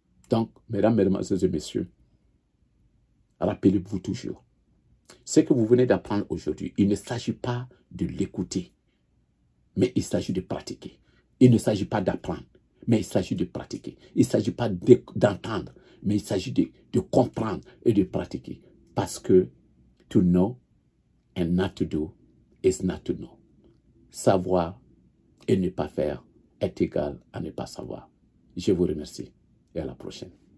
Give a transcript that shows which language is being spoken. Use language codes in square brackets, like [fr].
[fr] Donc, mesdames, mesdemoiselles et messieurs, rappelez-vous toujours, ce que vous venez d'apprendre aujourd'hui, il ne s'agit pas de l'écouter, mais il s'agit de pratiquer. Il ne s'agit pas d'apprendre, mais il s'agit de pratiquer. Il ne s'agit pas d'entendre, mais il s'agit de comprendre et de pratiquer. Parce que [en] to know and not to do is not to know. [fr] Savoir et ne pas faire est égal à ne pas savoir. Je vous remercie et à la prochaine.